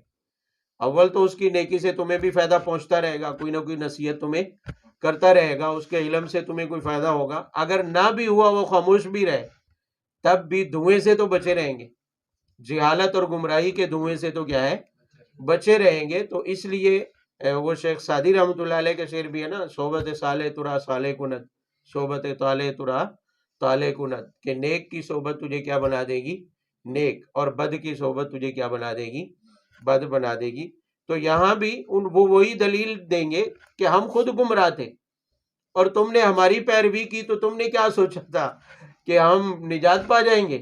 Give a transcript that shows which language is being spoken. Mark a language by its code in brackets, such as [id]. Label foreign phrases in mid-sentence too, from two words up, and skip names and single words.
[ur] اول تو اس کی نیکی سے تمہیں بھی فائدہ پہنچتا رہے گا، کوئی نہ کوئی نصیحت تمہیں کرتا رہے گا، اس کے علم سے تمہیں کوئی فائدہ ہوگا، اگر نہ بھی ہوا وہ خاموش بھی رہے تب بھی دھوئیں سے تو بچے رہیں گے، جہالت اور گمراہی کے دھوئیں سے تو کیا ہے؟ بچے رہیں گے۔ تو اس لیے وہ شیخ سعدی رحمۃ اللہ علیہ کا شعر بھی ہے نا، [fa] صحبت صالح ترا صالح کند، صحبت طالح ترا طالح کند، [ur] کہ نیک کی صحبت تجھے کیا بنا دے گی؟ نیک، اور بد کی صحبت تجھے کیا بنا دے گی؟ بد بنا دے گی۔ تو یہاں بھی وہ وہی دلیل دیں گے کہ ہم خود گمراہ تھے اور تم نے ہماری پیروی کی، تو تم نے کیا سوچا تھا کہ ہم نجات پا جائیں گے؟